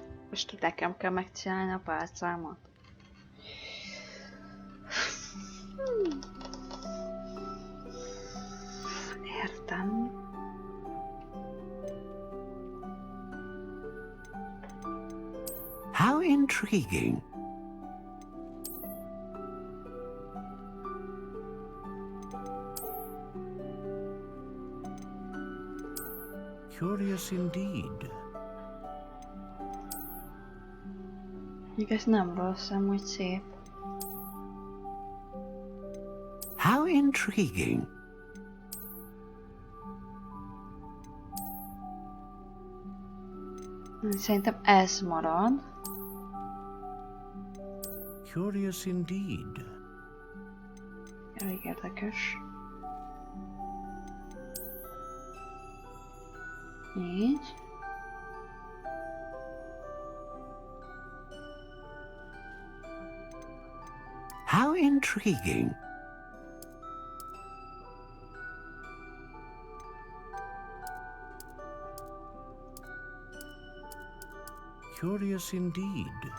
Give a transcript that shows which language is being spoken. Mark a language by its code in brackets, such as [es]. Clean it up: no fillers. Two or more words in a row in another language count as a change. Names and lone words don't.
[hu] Most nekem kell megcsinálni a pálcámat. Értem. [en] How intriguing. Curious indeed. [hu] Ez nem rossz, amúgy szép. [en] How intriguing. [hu] Szerintem ez marad. [en] Curious indeed. [hu] Elég érdekes. Így. [en] How intriguing. Curious indeed.